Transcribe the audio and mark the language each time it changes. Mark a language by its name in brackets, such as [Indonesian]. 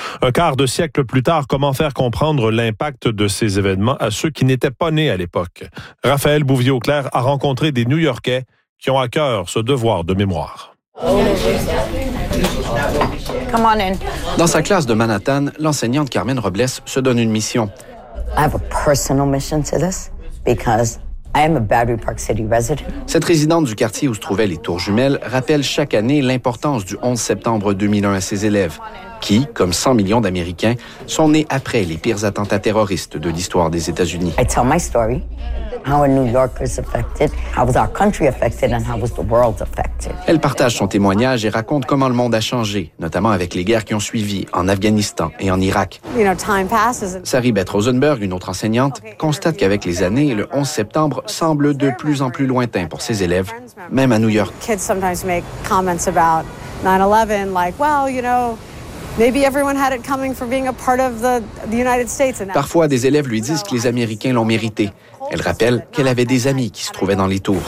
[French] Un quart de siècle plus tard, comment faire comprendre l'impact de ces événements à ceux qui n'étaient pas nés à l'époque? Raphaël Bouvier-Auclair a rencontré des New-Yorkais qui ont à cœur ce devoir de mémoire. [English] Come on in. [French] Dans sa classe de Manhattan, l'enseignante Carmen Robles se donne une mission. [English] I have a personal mission to this because I am a Battery Park City resident. [French] Cette résidente du quartier où se trouvaient les tours jumelles rappelle chaque année l'importance du 11 septembre 2001 à ses élèves, qui, comme 100 millions d'Américains, sont nés après les pires attentats terroristes de l'histoire des États-Unis. [English] I tell my story, how a New Yorker's affected, how was our country affected, and how was the world affected. [French] Elle partage son témoignage et raconte comment le monde a changé, notamment avec les guerres qui ont suivi en Afghanistan et en Irak. [English] You know, time passes. [French] Sari Beth Rosenberg, une autre enseignante, constate qu'avec les années, le 11 septembre semble de plus en plus lointain pour ses élèves, même à New York. [English] Kids sometimes make comments about 9/11, like, well, you know, maybe everyone had it coming for being a part of the United States. [French] Parfois, des élèves lui disent que les Américains l'ont mérité. Elle rappelle qu'elle avait des amis qui se trouvaient dans les tours.